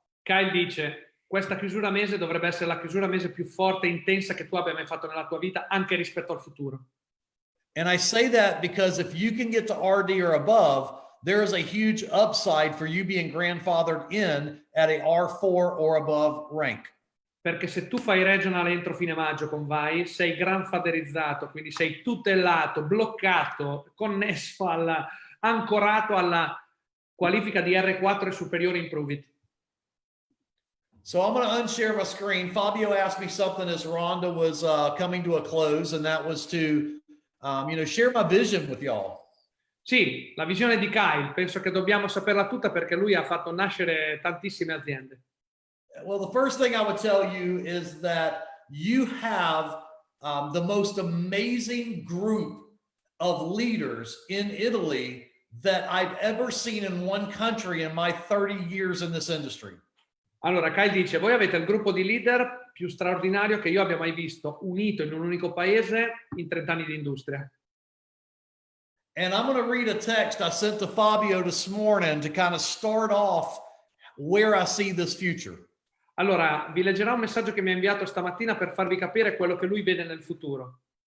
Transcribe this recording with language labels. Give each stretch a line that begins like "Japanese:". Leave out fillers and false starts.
Italian: Kyle dice, questa chiusura mese dovrebbe essere la chiusura mese più forte e intensa che tu abbia mai fatto nella tua vita, anche rispetto al futuro.
English: And I say that because if you can get to RD or above, there is a huge upside for you being grandfathered in at a R4 or above rank.
Italian: Perché se tu fai regional entro fine maggio con Vai, sei grandfatherizzato, quindi sei tutellato, bloccato, connesso ancorato alla qualifica di R4 e superiore in Prove It.
English: So I'm going to unshare my screen. Fabio asked me something as Rhonda was coming to a close, and that was to, share my vision with y'all.
Italian: Sì, la visione di Kyle, penso che dobbiamo saperla tutta perché lui ha fatto nascere tantissime aziende.
English: Well, the first thing I would tell you is that you have the most amazing group of leaders in Italy that I've ever seen in one country in my 30 years in this industry.
Italian: Allora, Kyle dice, voi avete il gruppo di leader più straordinario che io abbia mai visto, unito in un unico paese in 30 anni di industria.
English: And I'm going to read a text I sent to Fabio this morning to kind of start off where I see this future.
Italian: Allora, vi leggerò un messaggio che mi ha inviato stamattina per farvi capire quello che lui vede nel futuro.